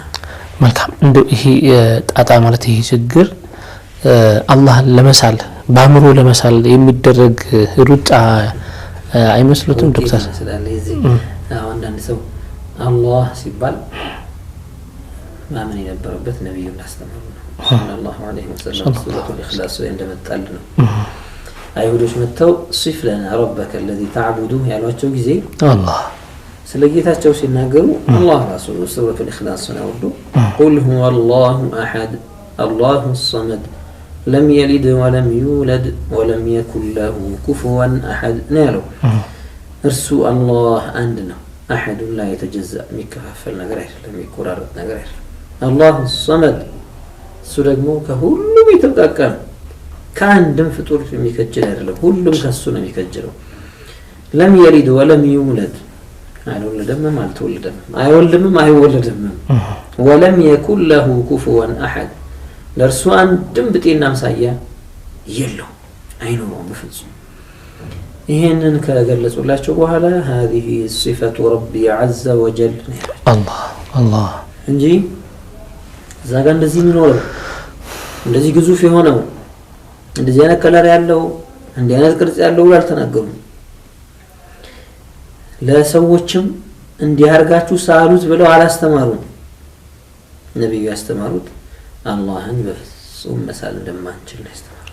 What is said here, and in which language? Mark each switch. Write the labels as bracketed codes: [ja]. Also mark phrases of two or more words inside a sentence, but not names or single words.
[am] መልካም እንደው ይሄ ጣጣ ማለት ይሄ ችግር አላህን ለመሳል በአእምሮ ለመሳል የሚደረግ ሩጫ አይመስሉትም ዶክተር ስለዚህ እዚህ አንዳንድ ሰው አላህ ሲባል ማመን የነበረበት ነብዩ እንዳስተማሩ ነው [ar] صلى الله عليه وسلم [am] ሱረቱል ኢኽላስ ላይ እንደመጣል ነው አይሁዶች መተው [ar] صف لنا ربك الذي تعبده [am] ያሏቸው ጊዜ አላህ ስለ ጌታቸው ሲናገሩ አላህ ራሱ ሱረቱል ኢኽላስ ነው ወርዶ [ar] قل هو الله أحد الله الصمد لم يلد ولم يولد ولم يكن له كفوا احد [am] نالو እርሱ አላህ አንድ ነው አሐድ [ar] لا يتجزأ [am] የሚከፋፈል ነገር አይደለም የሚቆራረጥ ነገር አይደለም [ar] الله الصمد [am] እሱ ደግሞ ከሁሉም የተብቃቃ ከአንድም ፍጡር የሚከጅል አይደለም ሁሉም ከሱ ነው የሚከጅለው [ar] لم يلد ولم يولد [am] አይወለደም አልተወለደም አይወልድም አይወለድም [ar] ولم يكن له كفوا احد [am] ለርሱ አንድም ብጤና አምሳያ የለው አይኖርም በፍጹም ይሄንን ከገለጹላቸው በኋላ [ar] هذه صفة ربي عز وجل [am] الله እንጂ ዛጋ እንደዚህ የሚኖረው እንደዚህ ግዙፍ የሆነው እንደዚህ አይነት ከለር ያለው እንዲህ አይነት ቅርጽ ያለው አልተናገሩም ለሰዎችም እንዲያርጋችሁ ሳሉት ብለው አላስተማሩም ነብዩ ያስተማሩት አላህን በፍጹም መሳል እንደማንችል ነው ያስተማሩት